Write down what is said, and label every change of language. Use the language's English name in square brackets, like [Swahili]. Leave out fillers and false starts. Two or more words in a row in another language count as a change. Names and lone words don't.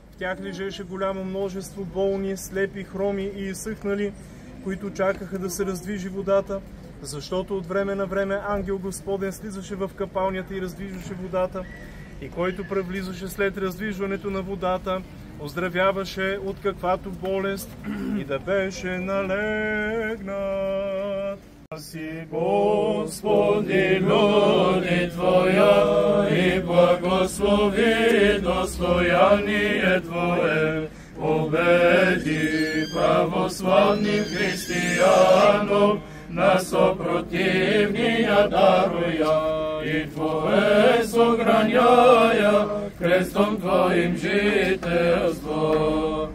[Bulgarian] В тях лежеше голямо множество болни, слепи, хроми и изсъхнали, които чакаха да се раздвижи водата, защото от време на време ангел Господен слизаше в капалнята и раздвижваше водата, и който превлизаше след раздвижването на водата, оздравяваше от каквато болест и да беше налегнат. [Church Slavic] Си, Господи, люди Твоя, и благослови достояние Твое, победи православным християнам, на сопротивния даруя, и Твое сохраняя, крестом Твоим жителство.